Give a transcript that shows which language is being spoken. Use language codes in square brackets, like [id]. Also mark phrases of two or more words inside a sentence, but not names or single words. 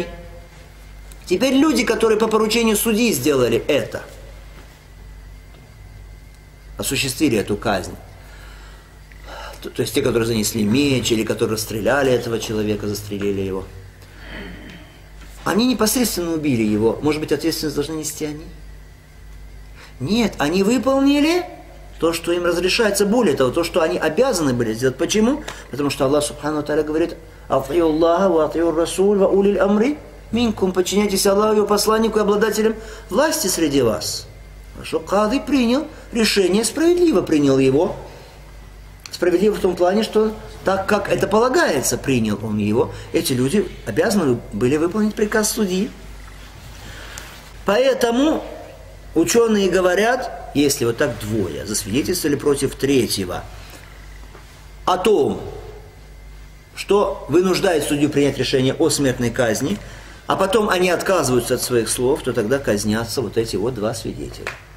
[ru] Теперь люди, которые по поручению судьи сделали это, осуществили эту казнь, то есть те, которые занесли меч, или которые расстреляли этого человека, застрелили его, они непосредственно убили его. Может быть, ответственность должны нести они? Нет, они выполнили то, что им разрешается, более того, то, что они обязаны были сделать. Почему? Потому что Аллах [ar] سبحانه وتعالى [ru] говорит: [ar] «أطيعوا الله وأطيعوا الرسول وأولي الأمر منكم», [ru] подчиняйтесь Аллаху, его посланнику и обладателям власти среди вас. Хорошо, кади принял решение, справедливо принял его. Справедливо в том плане, что так, как это полагается, принял он его. Эти люди обязаны были выполнить приказ судьи. Поэтому ученые говорят, если вот так двое засвидетельствовали против третьего о том, что вынуждает судью принять решение о смертной казни, а потом они отказываются от своих слов, то тогда казнятся вот эти вот два свидетеля.